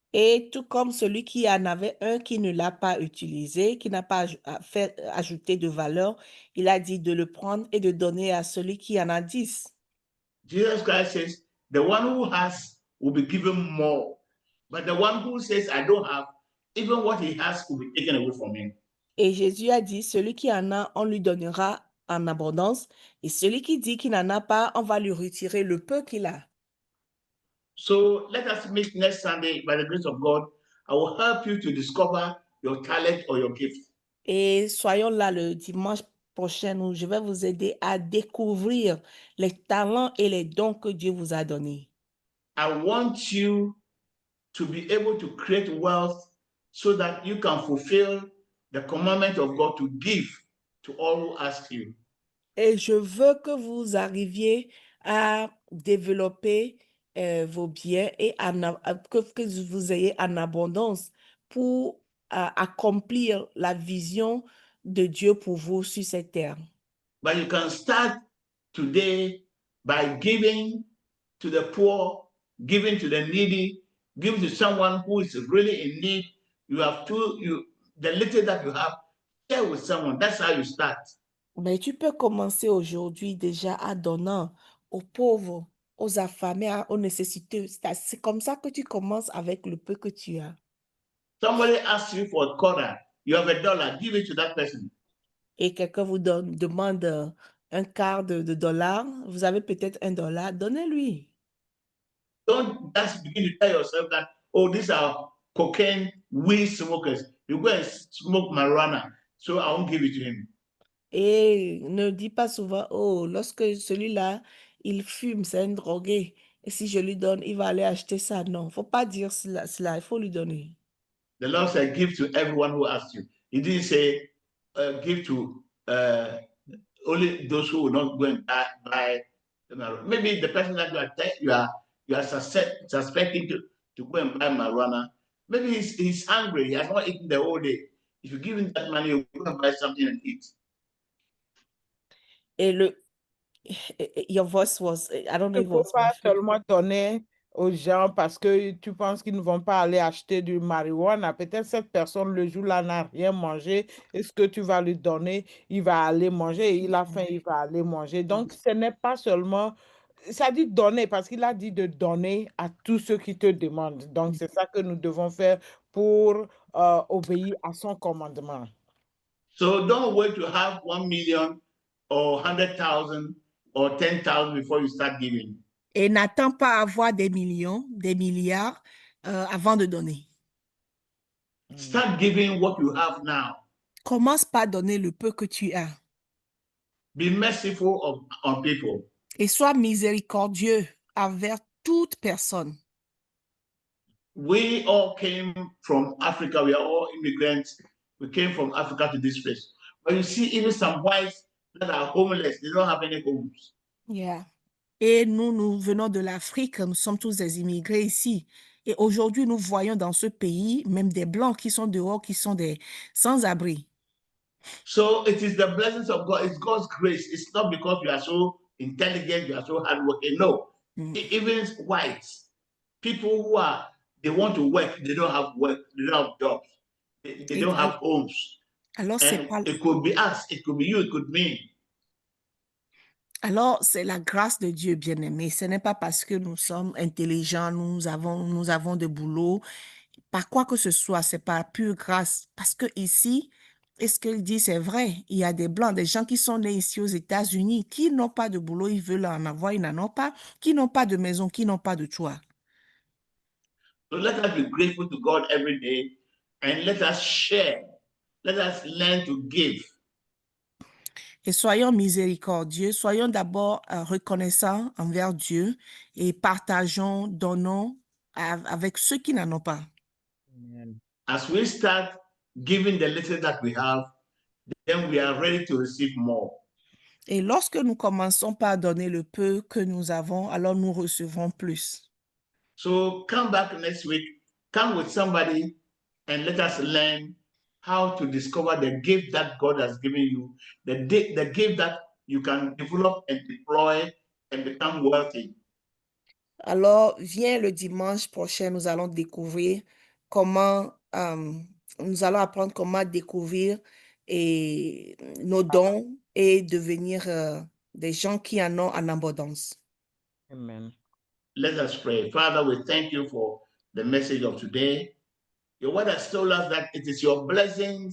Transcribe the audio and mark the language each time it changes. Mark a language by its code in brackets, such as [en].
[fr] Et tout comme celui qui en avait un qui ne l'a pas utilisé, qui n'a pas fait ajouter de valeur, il a dit de le prendre et de donner à celui qui en a 10. [en] Jesus Christ says, the one who has will be given more, but the one who says, I don't have, even what he has will be taken away from him. [fr] Et Jésus a dit, celui qui en a, on lui donnera en abondance, et celui qui dit qu'il n'en a pas, on va lui retirer le peu qu'il a. [en] So let us meet next Sunday by the grace of God. I will help you to discover your talent or your gift. [fr] Et soyons là le dimanche prochain où je vais vous aider à découvrir les talents et les dons que Dieu vous a donnés. [en] I want you to be able to create wealth so that you can fulfill the commandment of God to give to all who ask you. [fr] Et je veux que vous arriviez à développer vos biens et que vous ayez en abondance pour accomplir la vision de Dieu pour vous sur cette terre. [en] But you can start today by giving to the poor, giving to the needy, giving to someone who is really in need. You have the little that you have, share with someone. That's how you start. [fr] Mais tu peux commencer aujourd'hui déjà à donner aux pauvres, aux affamés, aux nécessiteux. C'est comme ça que tu commences avec le peu que tu as. [en] Somebody asks you for a quarter, you have $1, give it to that person. [fr] Et quelqu'un vous demande un quart de dollar, vous avez peut-être $1, donnez-lui. [en] Don't just begin to tell yourself that, oh, these are cocaine, weed smokers. You go and smoke marijuana, so I won't give it to him. [fr] Et ne dis pas souvent, oh, lorsque celui-là, il fume, c'est un drogué. Et si je lui donne, il va aller acheter ça. Non, il ne faut pas dire cela, il faut lui donner. [en] The Lord said, give to everyone who asks you. He didn't say, give to only those who will not go and buy. Maybe the person that you are suspecting to go and buy marijuana, maybe he's hungry, he has not eaten the whole day. If you give him that money, he'll go and buy something and eat. Et your voice was, I don't know [fr] Il [en] if it was [fr] pas [en] muffled. [fr] seulement donner aux gens parce que tu penses qu'ils ne vont pas aller acheter du marijuana. Peut-être cette personne, le jour-là, n'a rien mangé. Et ce que tu vas lui donner, il va aller manger. Et il a faim, il va aller manger. Donc, ce n'est pas seulement... Ça dit donner parce qu'il a dit de donner à tous ceux qui te demandent. Donc, c'est ça que nous devons faire pour obéir à son commandement. [en] So don't wait to have 1 million or 100,000 or 10,000 before you start giving. [fr] Et n'attends pas à avoir des millions, des milliards avant de donner. [en] Start giving what you have now. [fr] Commence par donner le peu que tu as. [en] Be merciful on people. [fr] Et sois miséricordieux envers toute personne. [en] We all came from Africa. We are all immigrants. We came from Africa to this place. But you see, even some whites that are homeless, they don't have any homes. Yeah. [fr] Et nous venons de l'Afrique, nous sommes tous des immigrés ici. Et aujourd'hui, nous voyons dans ce pays même des Blancs qui sont dehors, qui sont des sans-abri. [en] So it is the blessings of God. It's God's grace. It's not because you are so intelligent, you are so hardworking. No. Even whites, people who they want to work, they don't have work, they don't have jobs, they don't have homes. [fr] Alors, [en] it could be us, it could be you, it could be me. [fr] Alors, c'est la grâce de Dieu, bien-aimé. Ce n'est pas parce que nous sommes intelligents, nous avons de boulot, par quoi que ce soit, c'est par pure grâce. Parce que ici, et ce qu'il dit, c'est vrai, il y a des Blancs, des gens qui sont nés ici aux États-Unis, qui n'ont pas de boulot, ils veulent en avoir, ils n'en ont pas, qui n'ont pas de maison, qui n'ont pas de toit. [en] So let us be grateful to God every day and let us share. Let us learn to give. [fr] Et soyons miséricordieux, soyons d'abord reconnaissants envers Dieu et partageons, donnons avec ceux qui n'en ont pas. [en] Amen. As we start giving the little that we have, then we are ready to receive more. [fr] Et lorsque nous commençons par donner le peu que nous avons, alors nous recevrons plus. [en] So come back next week, come with somebody and let us learn how to discover the gift that God has given you, the gift that you can develop and deploy and become wealthy. [fr] Alors, viens le dimanche prochain, nous allons découvrir comment, nous allons apprendre comment découvrir nos dons et devenir des gens qui en ont en abondance. [en] Amen. Let us pray. Father, we thank you for the message of today. Your word has told us that it is your blessings